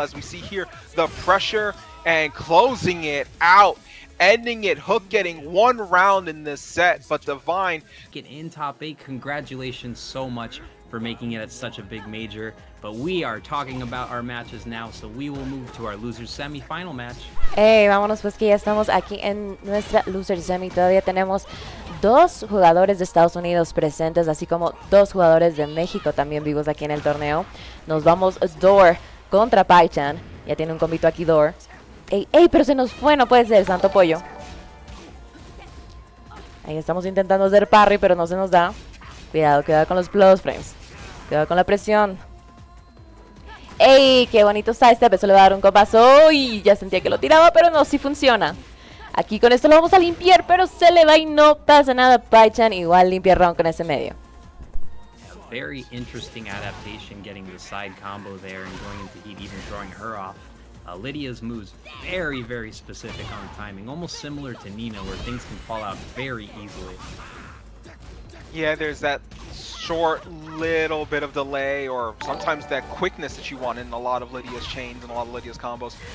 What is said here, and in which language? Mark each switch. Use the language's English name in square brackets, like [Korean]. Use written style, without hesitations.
[English] As we see here, the pressure and closing it out. Ending it, Hook getting 1 round in this set, but Divine get in top 8. Congratulations so much for making it at such a big major, but we are talking about our matches now, so we will move to our losers semi-final match. [Spanish] Vámonos pues que ya estamos aquí en nuestra loser semi. Todavía tenemos 2 jugadores de Estados Unidos presentes, así como 2 jugadores de México también vivos aquí en el torneo. Nos vamos Door contra Paichan. Ya tiene un combito aquí Door. Pero se nos fue, no puede ser, santo pollo. Ahí estamos intentando hacer parry, pero no se nos da. Cuidado con los plus frames. Cuidado con la presión. ¡Ey! ¡Qué bonito sidestep! Eso le va a dar un copazo. Y ya sentía que lo tiraba, pero no, sí funciona. Aquí con esto lo vamos a limpiar, pero se le va y no pasa nada. Paichan igual limpia round con ese medio. [English] Very interesting adaptation, getting the side combo there and going into heat, even throwing her off. Lydia's moves very, very specific on the timing, almost similar to Nina, where things can fall out very easily. Yeah, there's that short little bit of delay, or sometimes that quickness that you want in a lot of Lydia's chains and a lot of Lydia's combos.